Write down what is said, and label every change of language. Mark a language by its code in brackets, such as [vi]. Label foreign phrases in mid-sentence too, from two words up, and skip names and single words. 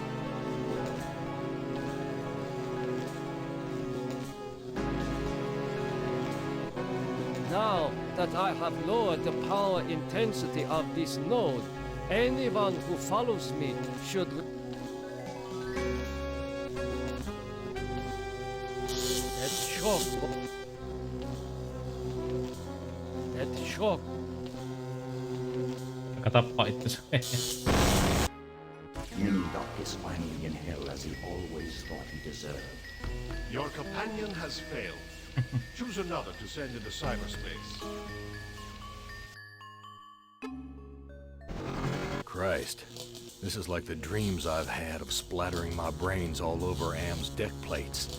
[en] Now that I have lowered the power intensity of this node, anyone who follows me should... That shock. [fi] Joka tappaa itsensä. [en] Nimdok is finally in hell as he always thought he deserved. Your companion has failed. Choose another to send into cyberspace. Christ, this is like the dreams I've had of splattering my brains all over Am's deck plates.